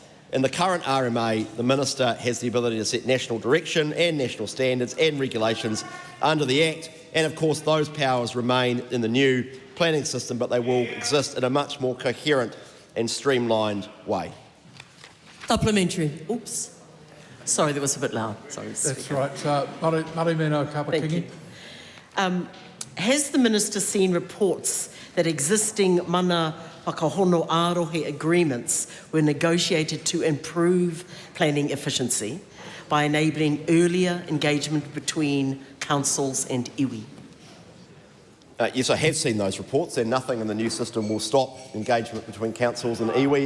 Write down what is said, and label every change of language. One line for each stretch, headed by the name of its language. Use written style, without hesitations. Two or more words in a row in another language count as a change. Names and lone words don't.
English: In the current RMA, the Minister has the ability to set national direction and national standards and regulations under the Act, and of course those powers remain in the new planning system, but they will exist in a much more coherent and streamlined way. Supplementary. Oops. Sorry, that was a bit loud. Sorry. That's right. Marimeno Kapakingi. Has the Minister seen reports that existing
Māori: mana whakahono ārohe
English: agreements were negotiated to improve planning efficiency by enabling earlier engagement between councils and iwi? Yes, I have seen those reports, and nothing in the new system will stop engagement between councils and iwi.